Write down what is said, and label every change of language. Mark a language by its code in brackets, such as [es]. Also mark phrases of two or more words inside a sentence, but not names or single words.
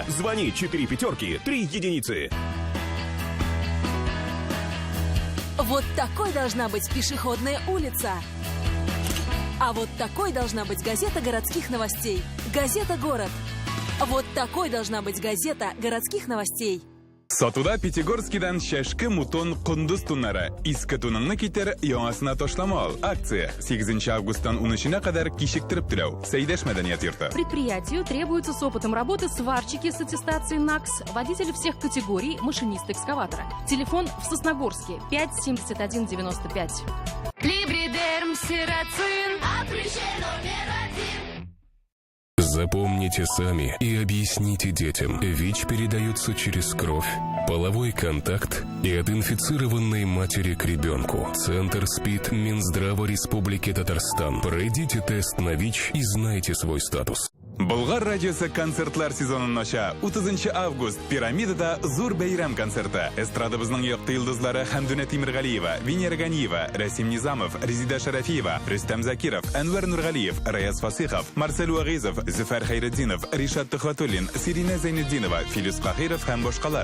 [ru] Звони 4 пятерки 3 единицы. Вот такой должна быть пешеходная улица. А вот такой должна быть газета городских новостей. Газета «Город». Вот такой должна быть газета городских новостей. [tt] Сатуда Пятигорскидан шашкы мутон кундуз туннары. Иске туныңны китер, яңасына ташламал. Акция 8 августтан 13-на кадәр кичектиреп түләү. Сәйдәш мәдәният йорты. [ru] Предприятию требуется с опытом работы сварщики с аттестацией НАКС, водители всех категорий, машинист экскаватора. Телефон в Сосногорске 5 71 95. Либридерм сирацин. Номер 1. Запомните сами и объясните детям. ВИЧ передается через кровь, половой контакт и от инфицированной матери к ребенку. Центр СПИД Минздрава Республики Татарстан. Пройдите тест на ВИЧ и знайте свой статус. [tt] Болгар радиосы концертлар сезонын ача. 30 август Пирамидада зур бәйрәм концерты. Эстрадабызның якты йолдызлары Хәмдүнә Тимергалиева, Венера Ганиева, Расим Низамов, Резида Шарафиева, Рөстәм Закиров, Әнвәр Нургалиев, Раяз Фасихов, Марсель Уагизов, Зөфәр Хәйретдинов, Ришат Тухватуллин, Сирина Зайнетдинова, Филис Кахиров һәм башкалар.